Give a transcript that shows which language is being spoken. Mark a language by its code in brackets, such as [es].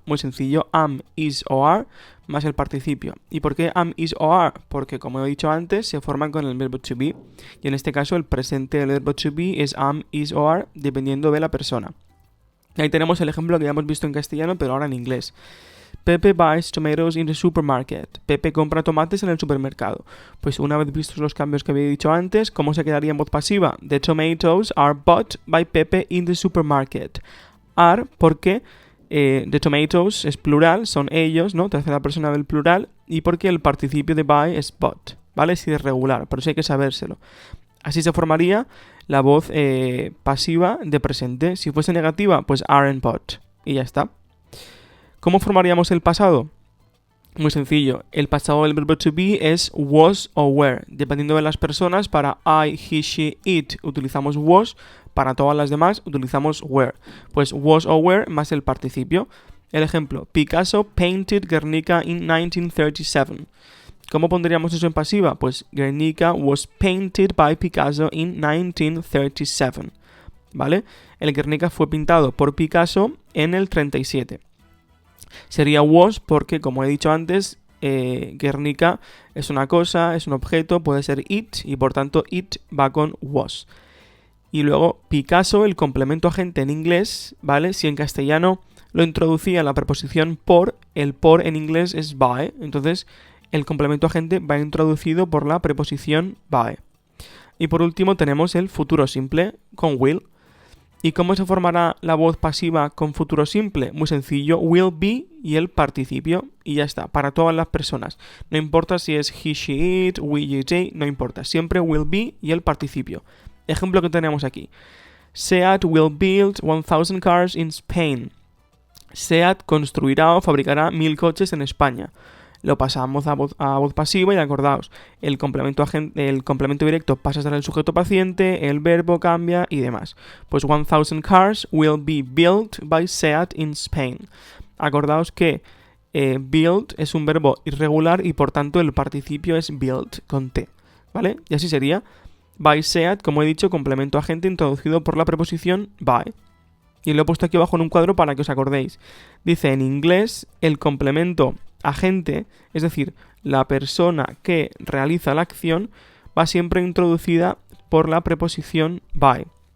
[es] Muy sencillo, am, is o are más el participio. ¿Y por qué am, is o are? Porque, como he dicho antes, se forman con el verbo to be. Y en este caso el presente del verbo to be es am, is o are, dependiendo de la persona. Y ahí tenemos el ejemplo que ya hemos visto en castellano, pero ahora en inglés. [en] Pepe buys tomatoes in the supermarket. [es] Pepe compra tomates en el supermercado. Pues una vez vistos los cambios que había dicho antes, ¿cómo se quedaría en voz pasiva? [en] The tomatoes are bought by Pepe in the supermarket. [es] Are, porque [en] the tomatoes [es] es plural, son ellos, ¿no? Tercera persona del plural, y porque el participio de buy es bought, ¿vale? Si es regular, pero eso hay que sabérselo. Así se formaría la voz pasiva de presente. Si fuese negativa, pues [en] aren't but. [es] Y ya está. ¿Cómo formaríamos el pasado? Muy sencillo. El pasado del verbo to be es was o were. Dependiendo de las personas, para I, he, she, it utilizamos was. Para todas las demás utilizamos were. Pues was o were más el participio. El ejemplo, [en] Picasso painted Guernica in 1937. [es] ¿Cómo pondríamos eso en pasiva? Pues [en] Guernica was painted by Picasso in 1937. [es] ¿Vale? El Guernica fue pintado por Picasso en el 37. Sería was porque, como he dicho antes, Guernica es una cosa, es un objeto, puede ser it, y por tanto it va con was. Y luego Picasso, el complemento agente en inglés, ¿vale? Si en castellano lo introducía la preposición por, el por en inglés es by, entonces el complemento agente va introducido por la preposición by. Y por último tenemos el futuro simple con will. ¿Y cómo se formará la voz pasiva con futuro simple? Muy sencillo, [en] will be [es] y el participio, y ya está, para todas las personas. No importa si es [en] he, she, it, we, you, they, [es] no importa, siempre [en] will be [es] y el participio. Ejemplo que tenemos aquí. [en] SEAT will build 1000 cars in Spain. [es] SEAT construirá o fabricará 1000 coches en España. Lo pasamos a voz pasiva y acordaos, el complemento directo pasa a ser el sujeto paciente, el verbo cambia y demás. Pues [en] 1000 cars will be built by SEAT in Spain. [es] Acordaos que build es un verbo irregular y por tanto el participio es built con T, ¿vale? Y así sería by SEAT, como he dicho, complemento agente introducido por la preposición by. Y lo he puesto aquí abajo en un cuadro para que os acordéis. Dice en inglés el complemento agente, es decir, la persona que realiza la acción, va siempre introducida por la preposición by.